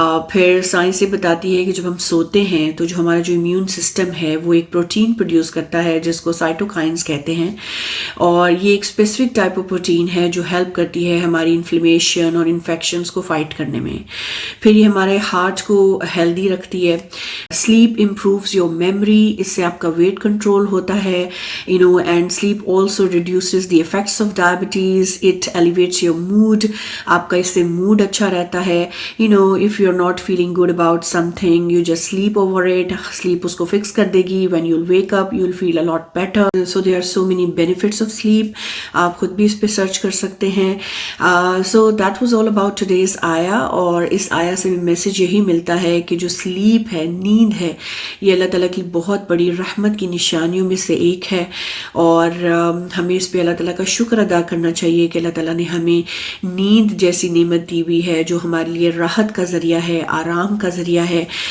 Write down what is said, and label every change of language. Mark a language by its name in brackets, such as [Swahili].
[Urdu] پھر سائنس یہ بتاتی ہے کہ جب ہم سوتے ہیں تو جو ہمارا جو امیون سسٹم ہے وہ ایک پروٹین پروڈیوس کرتا ہے جس کو سائٹوکائنز کہتے ہیں، اور یہ ایک اسپیسیفک ٹائپ آف پروٹین ہے جو ہیلپ کرتی ہے ہماری انفلیمیشن اور انفیکشنز کو فائٹ کرنے میں۔ پھر یہ ہمارے ہارٹ کو ہیلدی رکھتی ہے۔ [English] sleep improves your memory, [Urdu] اس سے آپ کا weight control ہوتا ہے, [English] and sleep also reduces the effects of diabetes, it elevates your mood, [Urdu] آپ کا اس سے mood اچھا رہتا ہے. [English] If you're not feeling good about something, you just sleep over it, sleep [Urdu] اس کو fix کر دے گی. [English] When you'll wake up, you'll feel a lot better. So there are so many benefits of sleep. [Urdu] آپ خود بھی اس پہ search کر سکتے ہیں. [English] So that was all about today's [Urdu] آیا, اور اس آیا سے میسج یہی ملتا ہے کہ جو سلیپ ہے, نیند ہے, یہ اللہ تعالیٰ کی بہت بڑی رحمت کی نشانیوں میں سے ایک ہے, اور ہمیں اس پہ اللہ تعالیٰ کا شکر ادا کرنا چاہیے کہ اللہ تعالیٰ نے ہمیں نیند جیسی نعمت دی ہوئی ہے جو ہمارے لیے راحت کا ذریعہ ہے, آرام کا ذریعہ ہے.